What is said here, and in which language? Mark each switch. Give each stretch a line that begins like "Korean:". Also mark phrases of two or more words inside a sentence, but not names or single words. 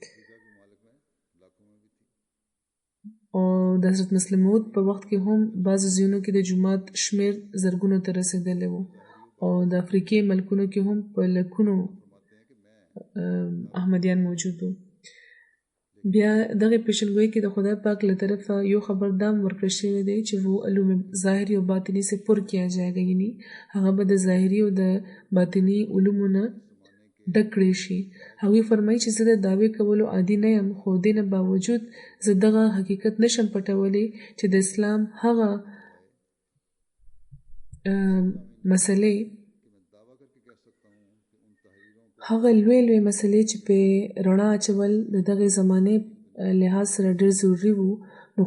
Pashto: او د حضرت مسیح موعود په وخت کې هم بعضو ځایونو کې د جومات شمیر زرګونو ته رسېدلی و او د افریقې ملکونو کې هم په لکونو احمدیان موجود وو بیا دغه پیشنګویی کې د خدا پاک له طرفه یو خبر دام ورکړل شوی دی چې
Urdu: وہ علوم ظاهری او باطنی سے پر کیا جائے گا
Pashto: یعنی هغه به د ظاهری او د باطنی علومو نه ډک کړی شي هغوی فرمایي چې زه د دعوې کولو عادي نه یم خو دې نه باوجود زه دغه حقیقت نشم پټولی چې د اسلام هغه مسلې هغه لوی مسلې چې په رڼا اچول د دغه زمانې لحاظ سره ډېر ضروري وو نو